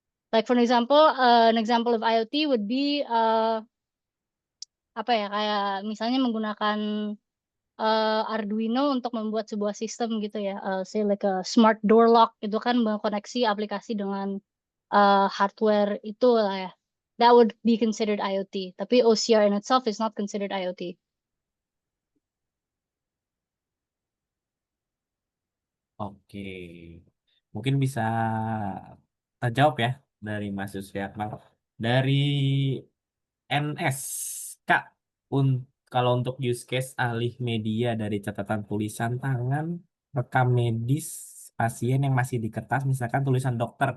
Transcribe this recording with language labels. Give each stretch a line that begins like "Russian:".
English: Like for example, an example of IoT would be
Indonesian: apa ya, kayak misalnya menggunakan Arduino untuk membuat sebuah sistem gitu ya,
English: say like a smart door lock
Indonesian: itu kan mengkoneksi aplikasi dengan hardware itu lah ya.
English: That would be considered IoT.
Indonesian: Tapi
English: OCR in itself is not considered IoT.
Indonesian: Oke, mungkin bisa terjawab ya dari Mas Yusri Akmal. Dari NS, Kak, kalau untuk use case alih media dari catatan tulisan tangan, rekam medis pasien yang masih di kertas, misalkan tulisan dokter.